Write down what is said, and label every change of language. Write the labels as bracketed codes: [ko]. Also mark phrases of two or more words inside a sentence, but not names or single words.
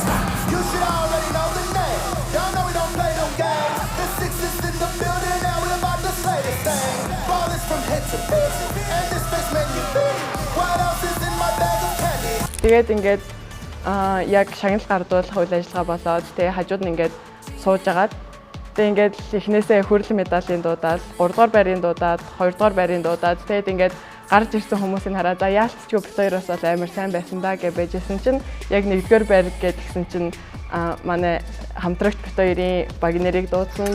[en] You should already know the name. Y'all know we don't play no games. The six is in the building and we're about to slay this thing. Ball is from head to foot, and this face man you think. What else is in my bag of candy? [mn] Тэгээд ингээд яг шагнал гардуулах үйл ажиллагаа болоод тэгээ хажууд нь ингээд сууж агаад тэгээ ингээд эхнээсээ хүрэл медалийн дуудаад 3 дугаар байрын дуудаад 2 дугаар байрын дуудаад тэгээд ингээд гарч ирсэн хүмүүсийг хараад за яалтчгүй бит хоёроос бол амар сайн байсан да гэж байжсэн чинь яг 1-р байр гэдгсэн чинь манай хамтрагч бит хоёрын баг нэрийг дуудсан.